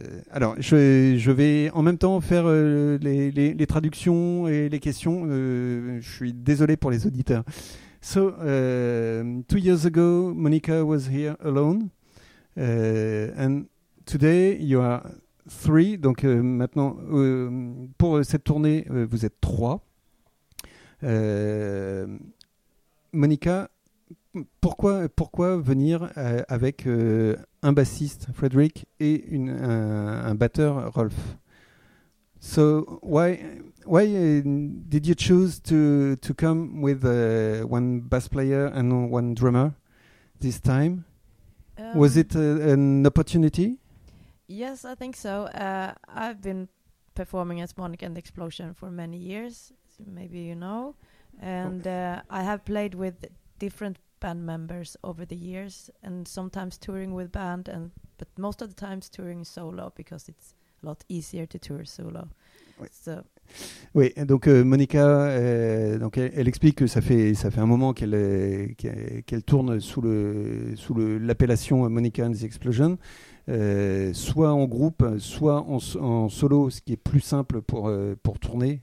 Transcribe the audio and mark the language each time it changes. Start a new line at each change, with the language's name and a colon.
French: Alors, je vais en même temps faire les traductions et les questions. Je suis désolé pour les auditeurs.
English: So, 2 years ago, Monica was here alone. And today, you are three.
French: Donc, maintenant, pour cette tournée, vous êtes trois. Monica, pourquoi venir avec un bassiste, Frederick, et un batteur, Rolf?
English: So, why did you choose to come with one bass player and one drummer this time? Was it an opportunity? Yes, I think so. I've been performing as Monica and the Explosion for many years, maybe you know. And I have played with different band members over the years, and sometimes touring with band, and but most of the times touring solo because it's a lot easier to tour solo. So.
French: Oui, donc Monica, elle explique que ça fait un moment qu'elle tourne sous l'appellation Monica and the Explosion, soit en groupe, soit en solo, ce qui est plus simple pour tourner.